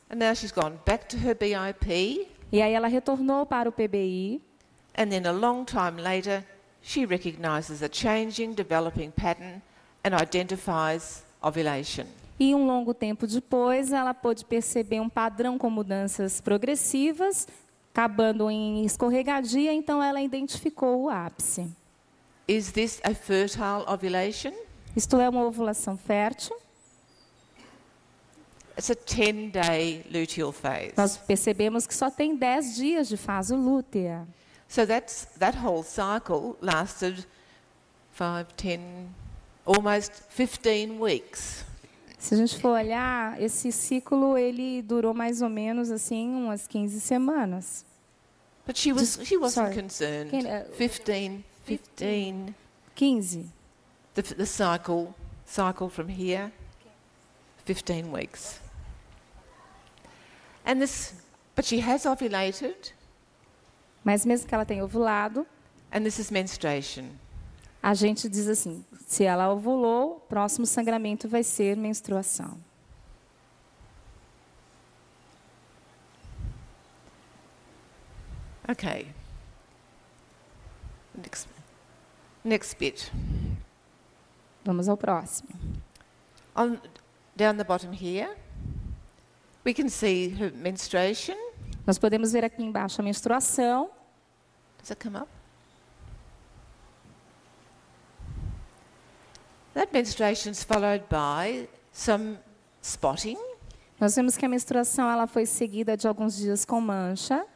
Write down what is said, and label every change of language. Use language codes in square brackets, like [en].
[en] And now she's gone back to her BIP, [pt] E aí ela retornou para o PBI, [en] and then a long time later, she recognises a changing, developing pattern and identifies ovulation. [pt] e um longo tempo depois ela pôde perceber um padrão com mudanças progressivas, acabando em escorregadia, então ela identificou o ápice. [en] Is this a fertile ovulation? [pt] Isto é uma ovulação fértil. [en] It's a 10-day luteal phase. [pt] Nós percebemos que só tem 10 dias de fase lútea. [en] So that whole cycle lasted 5, 10, almost 15 weeks. [pt] Se a gente for olhar, esse ciclo ele durou mais ou menos assim umas 15 semanas. [en] But she wasn't sorry. concerned. Can, 15, 15. the cycle from here, 15 weeks. But she has ovulated, [pt] Mas mesmo que ela tenha ovulado, [en] and this is menstruation. [pt] a gente diz assim, se ela ovulou, o próximo sangramento vai ser menstruação. [en] Okay. Next bit. [pt] Vamos ao próximo. [en] Down the bottom here, we can see her menstruation. [pt] Nós podemos ver aqui embaixo a menstruação. [en] Does it come up? That menstruation is followed by some spotting, [pt] Nós vemos que a menstruação ela foi seguida de alguns dias com mancha.